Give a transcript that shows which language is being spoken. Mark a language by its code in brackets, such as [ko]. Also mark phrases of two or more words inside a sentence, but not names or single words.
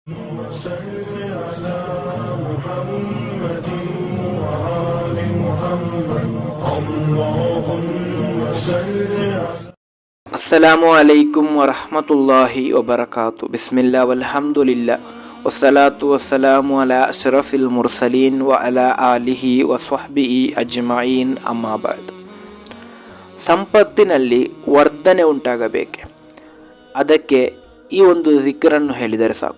[ar] وصل على محمد وآل محمد اللهم صل على السلام عليكم ورحمة الله وبركاته. بسم الله والحمد لله والصلاة والسلام على أشرف المرسلين وعلى آله وصحبه أجمعين أما بعد. [kn] ಸಂಪತ್ತಿನಲ್ಲಿ ವರ್ಧನೆ ಉಂಟಾಗಬೇಕೆ, ಅದಕ್ಕೆ ಈ ಒಂದು ಜಿಕ್ರನ್ನು ಹೇಳಿದರೆ ಸಾಕು.